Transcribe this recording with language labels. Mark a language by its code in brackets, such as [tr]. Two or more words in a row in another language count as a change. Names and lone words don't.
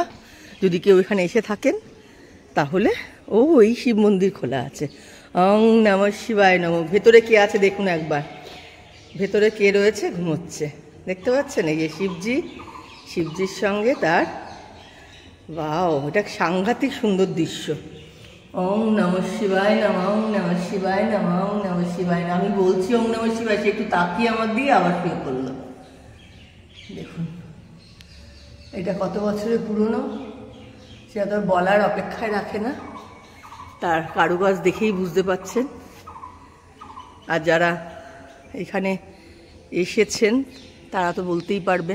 [bn] যদি কেউ এখানে এসে থাকেন তাহলে এই শিব মন্দির খোলা আছে। [sa] ওং নমঃ শিবায় নমঃ। [bn] ভেতরে কে আছে দেখুন একবার, ভেতরে কে রয়েছে, ঘুমোচ্ছে, দেখতে পাচ্ছেন? এই যে শিবজির সঙ্গে তার, বাও, এটা সাংঘাতিক সুন্দর দৃশ্য। [sa] ওং নমঃ শিবায় নমঃ, ওং নমঃ শিবায় নমঃ, ওং নমঃ শিবায় নমঃ। [bn] আমি বলছি [sa] ওং নমঃ শিবায়, [bn] সে একটু তাকিয়ে আমার দিয়ে আবার শুয়ে করলো। দেখুন এটা কত বছরের পুরনো, সেটা তো বলার অপেক্ষায় রাখে না, তার কারুকাজ দেখেই বুঝতে পাচ্ছেন। আর যারা এখানে এসেছেন তারা তো বলতেই পারবেন।